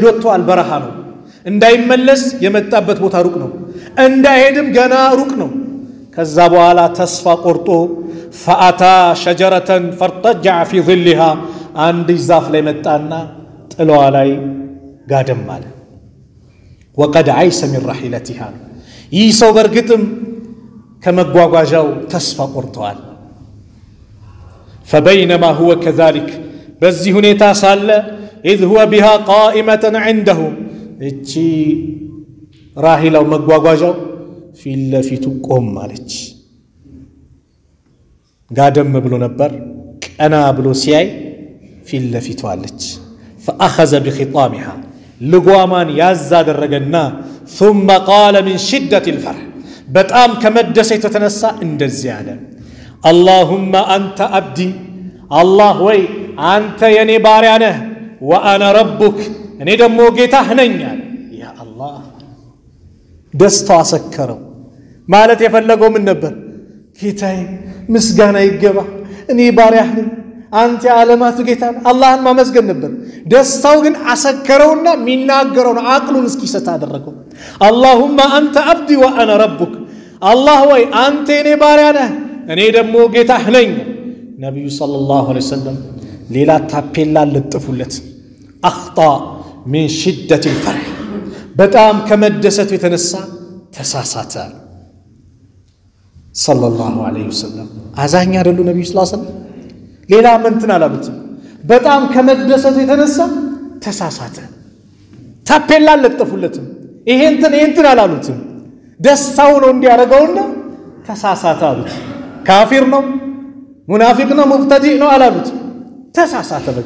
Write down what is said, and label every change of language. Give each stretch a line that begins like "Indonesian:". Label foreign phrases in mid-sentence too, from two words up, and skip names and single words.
Amharic: ወጥቷል በረሃ ነው እንዳይመለስ የመጣበት ቦታ ሩቅ ነው እንዳይሄድም ገና ሩቅ ነው ከዛ በኋላ ተስፋ ቆርጦ
Arabic: فأتى شجرة فاضطجع في ظلها
Amharic: አንድ ዛፍ ላይ መጣና ጥሏ ላይ ጋደም አለ
Arabic: وقد أيس من راحلته
Amharic: ይህ ሰው በርግጥም ከመጓጓዣው ተስፋ ቆርጠዋል
Arabic: فبينما هو كذلك
Amharic: በዚህ ሁኔታ ሳለ
Arabic: إذ هو بها قائمة عنده
Amharic: እቺ ራሂላው መጓጓዣው ፊት ለፊቱ ቆም አለች ጋደም ብሎ ነበር ቀና ብሎ ሲያይ ፊት ለፊቱ አለች
Arabic: فأخذ بخطامها
Amharic: ልጓማን ያዝ አደረገና
Arabic: ثم قال من شدة الفرح
Amharic: በጣም ከመደሰት የተነሳ እንደዚህ አለ
Arabic: اللهم أنت عبدي الله
Amharic: ወይ አንተ የኔ ባሪያ ነህ
Arabic: وأنا ربك
Amharic: እኔ ደግሞ ጌታህ ነኝ
Arabic: يا الله
Amharic: ደስታው አሰከረው ማለት የፈለገው ምን ነበር ጌታዬ ምስጋና ይገባ እኔ ባሪያህ ነኝ አንተ ዓለማቱ ጌታ አላህን ማመስገን ነበር ደስታው ግን አሰከረውና ሚናገረውን አቅሉን እስኪሰታ አደረገው
Arabic: اللهم أنت عبدي وأنا ربك الله
Amharic: ወይ አንተ የኔ ባሪያ ነህ እኔ ደግሞ ጌታህ ነኝ ነብዩ
Arabic: صلى الله عليه وسلم
Amharic: ሌላ ታፔላ ለጥፉለት
Arabic: أخطأ من شدة الفرح
Amharic: በጣም ከመደሰቱ የተነሳ ተሳሳተ
Arabic: صلى الله عليه وسلم
Amharic: አዛኛ አይደሉ ነብዩ
Arabic: صلى الله عليه وسلم
Amharic: ሌላ ምንትን አላሉት በጣም ከመደሰቱ የተነሳ ተሳሳተ ታፔላ ለጥፉለት ይሄንትን አላሉት ደስታው ነው እንዲያረጋውና ተሳሳተ አሉት ካፊር ነው ሙናፊቅ ነው ሙብተዲዕ ነው አላሉት ተሳሳተ በቃ